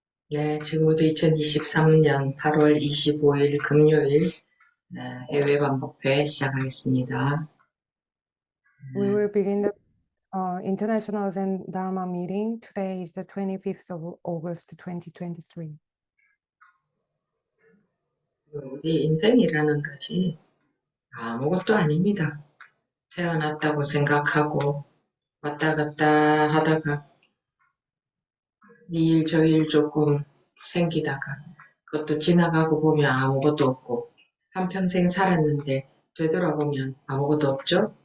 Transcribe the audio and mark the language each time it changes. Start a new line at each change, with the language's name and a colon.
Korean: 네, 지금부터 2023년 8월 25일 금요일 해외 반복회 시작하겠습니다.
English: We will begin the International Zen Dharma meeting. Today is the 25th of August 2023.
Korean: 우리 인생이라는 것이 아무것도 아닙니다. 태어났다고 생각하고 왔다 갔다 하다가 이 일 저 일 조금 생기다가 그것도 지나가고 보면 아무것도 없고 한평생 살았는데 되돌아보면 아무것도 없죠?